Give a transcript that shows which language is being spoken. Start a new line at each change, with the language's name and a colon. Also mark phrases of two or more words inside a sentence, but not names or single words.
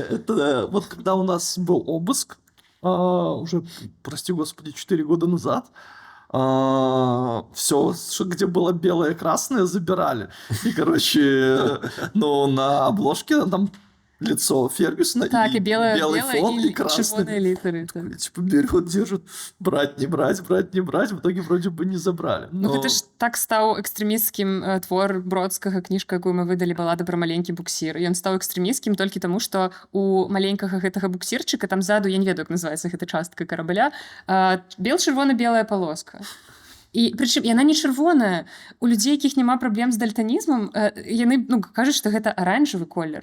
Russian: Это вот когда у нас был обыск, уже, прости господи, 4 года назад, все, где было белое и красное, забирали. И, на обложке там лицо Фергюсона, так, и белый фон, и красный. литеры. Так. Типа берут, держат, брать, не брать, в итоге вроде бы не забрали.
Belarusian: Гэта ж так стаў экстрэмісцкім твор Бродскага, кніжка, якую мы выдалі, балада пра маленькі буксір. Ён стаў экстрэмісцкім толькі таму, што у маленькага гэтага буксірчыка, там ззаду, я не ведаю, як называецца гэта частка карабля, чырвона-белая палоска. І прычым яна не чырвоная. У людзей, якіх няма праблем з дальтанізмам, яны кажуць, што гэта аранжавы колер.